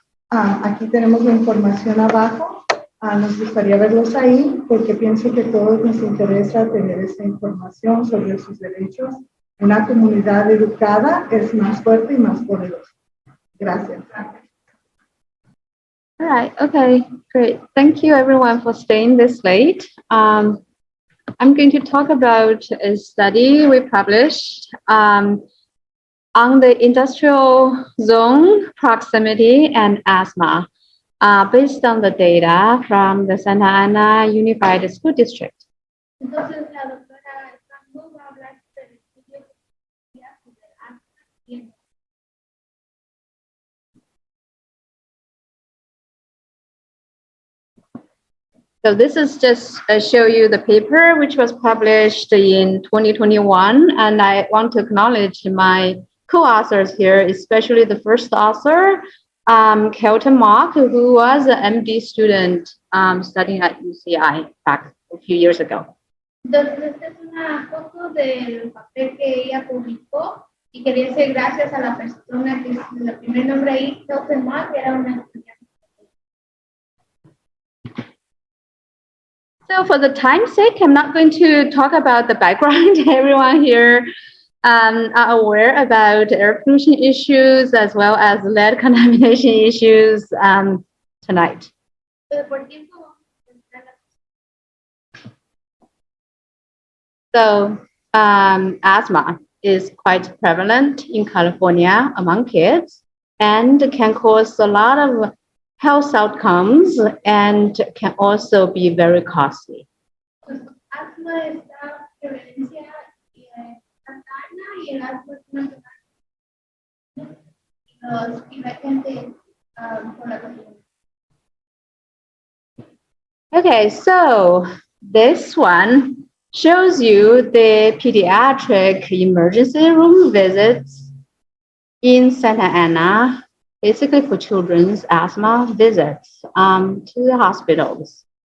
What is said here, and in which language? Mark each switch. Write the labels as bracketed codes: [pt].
[es] Aquí tenemos la información abajo. Nos gustaría verlos ahí porque pienso que a todos nos interesa tener esa información sobre sus derechos. Una comunidad educada es más fuerte y más poderosa. Gracias. [en] All right. Okay. Great. Thank you, everyone, for staying this late. I'm going to talk about a study we published on the industrial zone proximity and asthma, based on the data from the Santa Ana Unified School District. [es] Entonces, la doctora Jun Wu va a hablar del estudio de asma y [en] So this is just show you the paper which was published in 2021, and I want to acknowledge my co-authors here, especially the first author, Kelton Mock, who was an MD student studying at UCI back a few years ago. [es] entonces, esta es una foto del papel que ella publicó y quería decir gracias a la persona que es el primer nombre ahí, Kelton Mock, que era una estudiante. [en] So for the time's sake, I'm not going to talk about the background. Everyone here are aware about air pollution issues as well as lead contamination issues tonight. So asthma is quite prevalent in California among kids and can cause a lot of health outcomes and can also be very costly. [es] Asma es la prevalencia y el asma es una y la gente con la condición. [en] Okay, so this one shows you the pediatric emergency room visits in Santa Ana, basically for children's asthma visits to the hospitals.